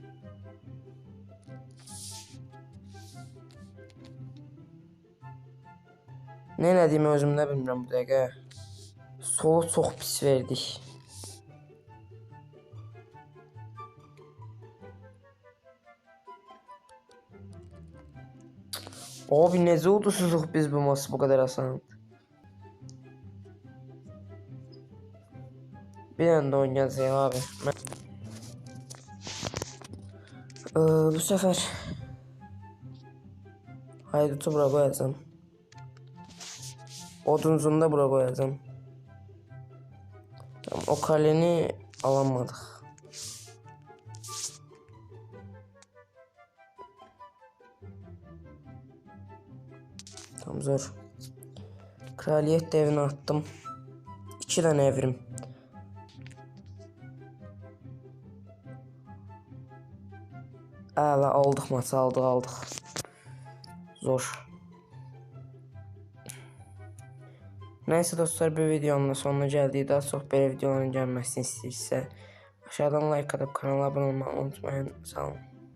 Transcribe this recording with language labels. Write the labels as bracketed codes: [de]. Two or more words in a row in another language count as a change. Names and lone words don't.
[az] Ne elədiyimi özüm də bilmirəm bu dəqiqə. Solu çox pis verdik. Abi necə udusuzluq biz [tr] bu maçı bu kadar asan. Bir anda oynayacağım abi. Bu sefer Haydut'u bura koyacağım. Oduncunu da bura koyacağım. Tamam, o kaleni alamadık. Tam zor. Kraliyet devine attım. 2 tane evrim. [az] Əla, aldıq maçı, aldıq. [tr] Zor. Neyse dostlar, [az] bir videonun da sonuna gəldik. Daha çox belə videoların gəlməsini istəyirsə [tr] aşağıdan like atıp kanala abone olmayı unutmayın. [az] Sağ olun.